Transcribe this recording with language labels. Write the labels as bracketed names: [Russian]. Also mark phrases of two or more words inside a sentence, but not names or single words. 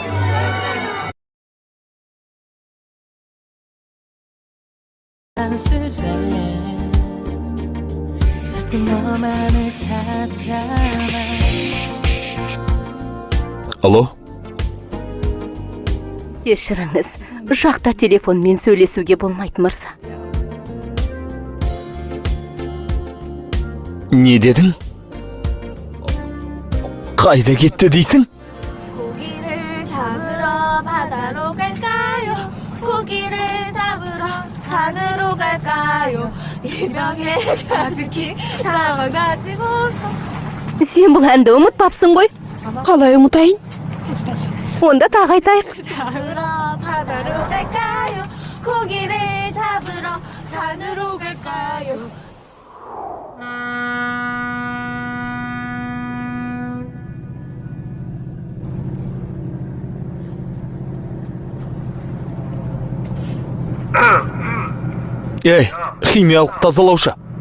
[Kazakh] Алло? Кешіріңіз, жақта телефонмен сөйлесуге болмайды, мырза. Не дедің? Қайда кетті дейсің? [Korean] 고기를 잡으러 바다로 갈까요? 고기를 잡으러 산으로 갈까요? 이명에 가득히 담아가지고서 [Kazakh] Сен бұл әнді ұмытпапсың ғой. Қалай ұмытайын? Онда тағы айтайық. [Korean] 잡으러 바다로 갈까요? 고기를 잡으러 산으로 갈까요? [Kazakh] Ей, химиялық тазалаушы.